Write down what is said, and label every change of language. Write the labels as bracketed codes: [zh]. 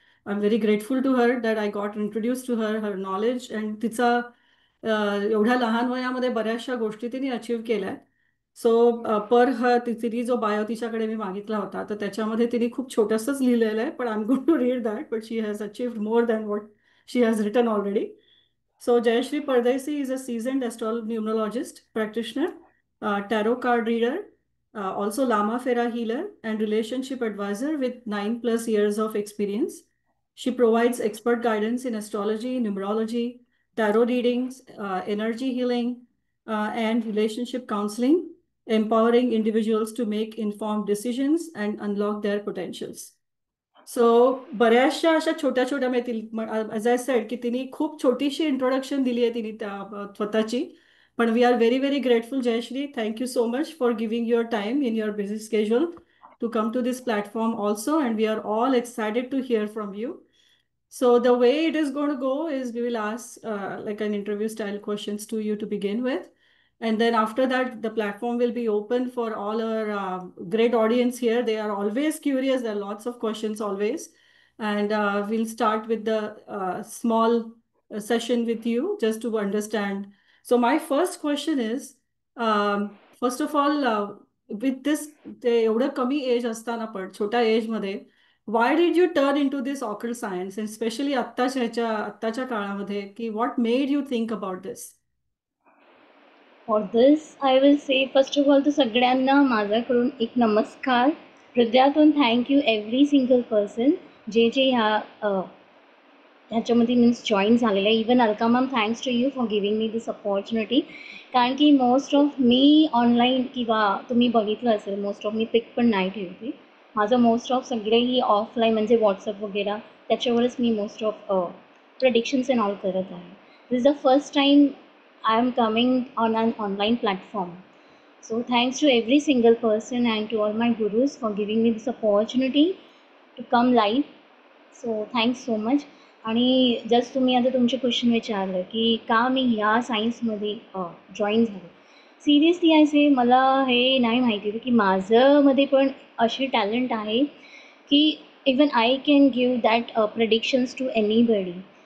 [en] I am very grateful to her that I got introduce to her her knowledge and [mr] तिचा एवढ्या लहान वयामध्ये बऱ्याचशा गोष्टी तिने अचीव्ह केल्या. [en] so [mr] तिने जो बायो तिच्याकडे मी मागितला होता तर त्याच्यामध्ये तिने खूप छोटंसंच लिहिलेलं आहे, पण [en] I am going to read that, but she has achieved more than what she has written already. So Jayashri Pardesi is a seasoned numerologist practitioner, tarot card reader, also Lama Fera healer and relationship advisor with 9+ years of experience. She provides expert guidance in astrology, numerology, tarot readings, energy healing, and relationship counseling, empowering individuals to make informed decisions and unlock their potentials. [mr] So बऱ्याचशा अशा छोट्या छोट्या मिळतील. [en] as I said [mr] की तिने खूप छोटीशी introduction दिली आहे तिने त्या स्वतःची. [en] पण we R very very grateful Jayashree. Thank you so much for giving your time in your busy schedule to come to this platform also, and we are all excited to hear from you. So the way it is going to go is we will ask like an interview style questions to you to begin with. And then after that, the platform will be open for all our great audience here. They are always curious. There are lots of questions always. And we'll start with the small session with you just to understand. So my first question is, first of all, with this [mr] एवढं कमी age असताना पण छोट्या एजमध्ये [en] why did you turn into this occult science, and especially [mr] आत्ताच्या काळामध्ये [en] की what made you think about this? For this, I will say first of all, [mr] तो सगळ्यांना माझ्याकडून एक नमस्कार. हृदयातून [en] thank you every single person [mr] जे जे ह्याच्यामध्ये मीन्स जॉईन झालेलं आहे. [en] Even Alka ma'am, thanks to you for giving me this opportunity. [mr] कारण की मोस्ट ऑफ मी ऑनलाईन किंवा तुम्ही बघितलं असेल, मोस्ट ऑफ मी पिक पण नाही ठेवते. माझं मोस्ट ऑफ सगळेही ऑफलाईन म्हणजे व्हॉट्सअप वगैरे त्याच्यावरच मी most of predictions and all करत आहे. [en] This is the first time I am coming on an online platform. So thanks to every single person and to all my gurus for giving me this opportunity to come live. So thanks so much. [mr] आणि just तुम्ही आता तुमचे question विचारलं की का मी ह्या सायन्समध्ये join झाले. सिरियसली असे मला हे नाही माहिती होतं की माझ्यामध्ये पण अशी टॅलेंट आहे की [en] Even I can give that predictions to anybody.